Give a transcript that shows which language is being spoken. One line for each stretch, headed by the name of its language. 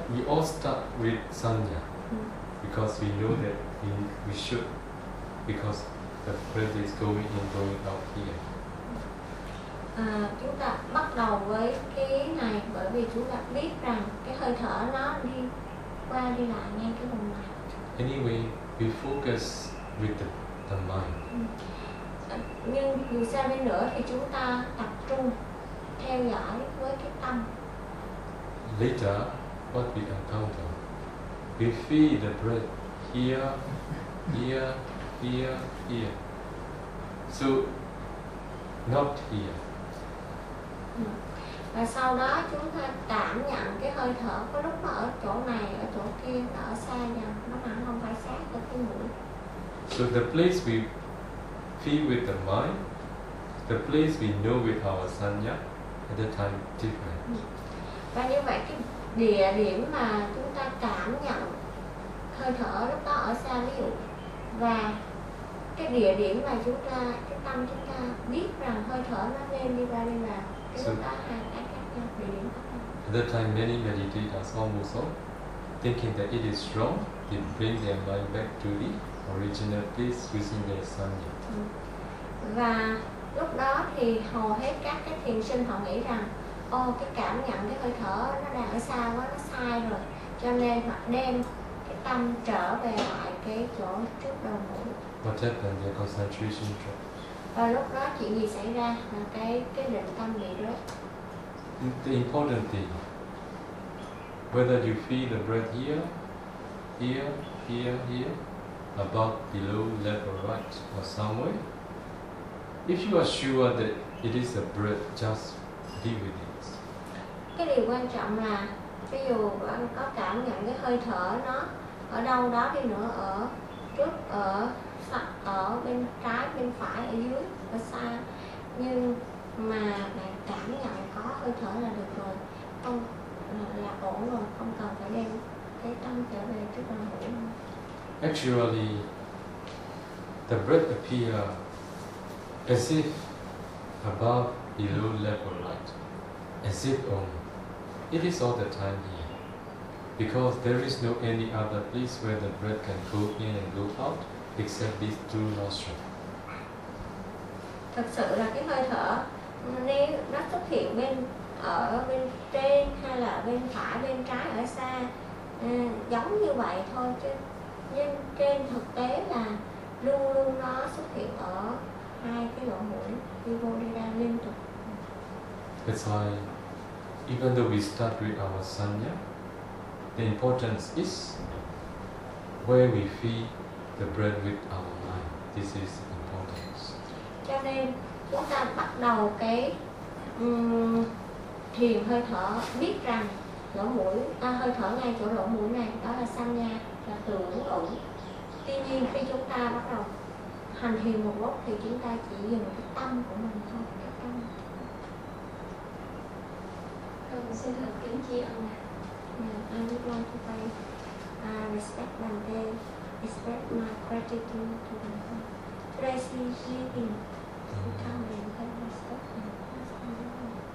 English: we all start with sanya because we know that we should, because the breath is going in, going out here.
Vietnamese: Chúng ta bắt đầu với cái này bởi vì chúng ta biết rằng cái hơi thở nó đi qua đi lại ngay cái vùng này.
English: Anyway, we focus with the mind.
Vietnamese: Nhưng dù sao đi nữa thì chúng ta tập trung theo dõi với cái tâm.
English: Later, what we encounter, we feel the breath here, here, here, here. So, not here.
Vietnamese: Và sau đó chúng ta cảm nhận cái hơi thở có lúc nó ở chỗ này, ở chỗ kia, nó ở xa dần, nó mà không phải sát ở cái mũi.
English: So the place we feel with the mind, the place we know with our sanya, at the time different.
Vietnamese: Và như vậy cái địa điểm mà chúng ta cảm nhận hơi thở lúc đó ở xa ví dụ, và cái địa điểm mà chúng ta, cái tâm chúng ta biết rằng hơi thở nó nên đi qua đi vào, cái lúc đó hai cái khác nhau, địa điểm khác nhau.
English: At that time many meditators almost all thinking that it is wrong, they bring their mind back to the original place using their sanya.
Vietnamese: Và lúc đó thì hầu hết các thiền sinh họ nghĩ rằng ô, cái cảm nhận cái hơi thở nó đang ở xa quá, nó sai rồi, cho nên họ đem cái tâm trở về lại cái chỗ trước đầu mũi.
English: What happened? Their concentration drops.
Vietnamese: Và lúc đó chuyện gì xảy ra là cái định tâm bị rớt.
English: The important thing, whether you feel the breath here, here, here, here, above, below, left or right, or somewhere, if you are sure that it is a breath, just deal with it.
Vietnamese: Cái điều quan trọng là ví dụ bạn có cảm nhận cái hơi thở nó ở đâu đó đi nữa, ở trước, ở bên trái, bên phải, ở dưới, ở xa, nhưng mà bạn cảm nhận có hơi thở là được rồi, không là ổn rồi, không cần phải đem cái tâm trở về trước đầu mũi.
English: Actually, the breath appears as if above, below, left or right, as if only. It is all the time here, because there is no any other place where the breath can go in and go out except these two nostrils.
Vietnamese: Thật sự là cái hơi thở, nếu nó xuất hiện bên ở bên trên hay là bên phải, bên trái, ở xa, giống như vậy thôi chứ. Nhưng trên thực tế là luôn luôn nó xuất hiện ở hai cái lỗ mũi, đi vô đi ra liên tục.
English: That's why, even though we start with our sanya, the importance is where we feed the breath with our mind. This is importance.
Vietnamese: Cho nên chúng ta bắt đầu cái thiền hơi thở, biết rằng lỗ mũi ta hơi thở ngay chỗ lỗ mũi này, đó là sanya, là tưởng ổn. Tuy nhiên khi chúng ta bắt đầu hành thiền một lúc thì chúng ta chỉ dùng cái tâm của mình thôi, cái tâm. Con xin thật kính tri ân ạ.
English: I would like to pay respect my day, respect my gratitude to my home. Rest in sleeping. To come and pay respect my